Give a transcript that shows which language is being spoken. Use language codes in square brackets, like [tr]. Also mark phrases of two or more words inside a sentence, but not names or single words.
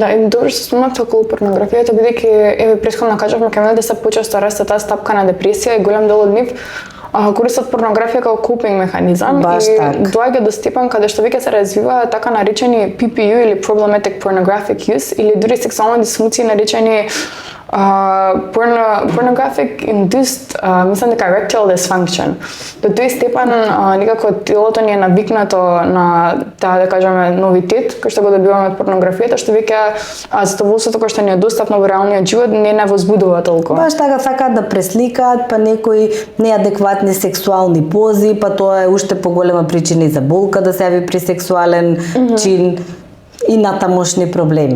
[mk] Да, и добро што спомнавте околу порнографијата, бидејќи еве претходно кажавме кај младите се почесто расте таа стапка на депресија и голем дел од нив користат порнографија како копинг механизам. Баш и так. доаѓа до степен каде што веќе се развива така наречени PPU или [en] Problematic Pornographic Use [mk] или дури сексуални дисфункции наречени [en] pornographic induced [mk] мислам дека [en] erectile dysfunction. [mk] До тој степен некако телото ни е навикнато на таа, да кажеме, новитет кој што го добиваме од порнографијата, што веќе задоволството кој што ни е достапно во реалниот живот не возбудува толку. Баш така сакаат да пресликаат, па некои неадекватни сексуални пози, па тоа е уште поголема причина и за болка да се јави при сексуален чин и натамошни проблеми.